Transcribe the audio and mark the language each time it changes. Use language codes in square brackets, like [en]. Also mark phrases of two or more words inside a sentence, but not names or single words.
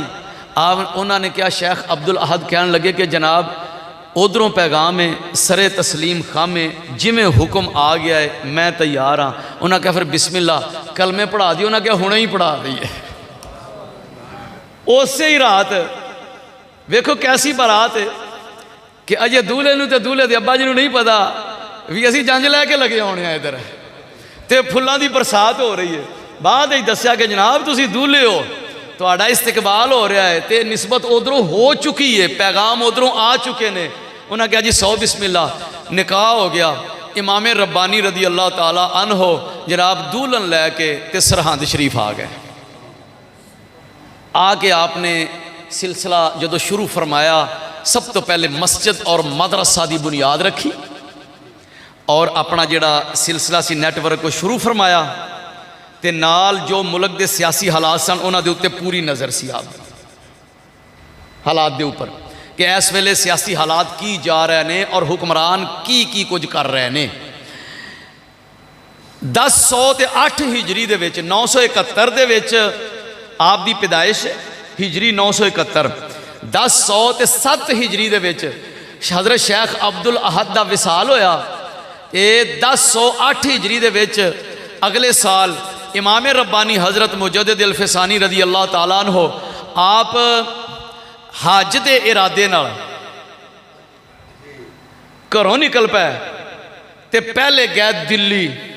[pa] انہوں نے کیا شیخ عبدالاحد کہنے لگے کہ جناب ادھروں پیغام ہے, سر تسلیم خام ہے, جی میں حکم آ گیا ہے میں تیار ہاں. انہوں نے کہا پھر بسم اللہ کلمے پڑھا دی. انہوں نے کہا ہونے ہی پڑھا دیئے. اسی ہی رات ویکھو کیسی بارات ہے کہ اجے دولے نو تے دولے دے ابا جی نو نہیں پتا بھی اسی جنج لے کے لگے ہونے ہیں ادھر تے پھلاں دی برسات ہو رہی ہے. بعد ہی دسیا کہ جناب تسی دولے ہو, تہاڈا استقبال ہو رہا ہے تے نسبت ادھروں ہو چکی ہے, پیغام ادھروں آ چکے نے. انہوں نے کہا جی 100 بسم اللہ. نکاح ہو گیا. امام ربانی رضی اللہ تعالی عنہ جناب دولن لے کے تے سرہند شریف آ گئے. آ کے آپ نے سلسلہ جدو شروع فرمایا سب تو پہلے مسجد اور مدرسہ دی بنیاد رکھی اور اپنا جڑا سلسلہ سی نیٹ ورک کو شروع فرمایا تے نال جو ملک دے سیاسی حالات سن انہاں دے اوتے پوری نظر سی آپ حالات دے اوپر کہ اس ویلے سیاسی حالات کی جا رہے نے اور حکمران کی کچھ کر رہے نے. 1008 ہجری دے وچ 971 دے وچ آپ دی پیدائش ہجری 971, 1007 ہجری دے وچ حضرت شیخ عبدالاحد دا وصال ہویا. 1008 ہجری دے وچ اگلے سال امام ربانی حضرت مجدد الفسانی رضی اللہ تعالیٰ عنہ آپ حج دے ارادے نال گھروں نکل پائے تے پہلے گئے دلی.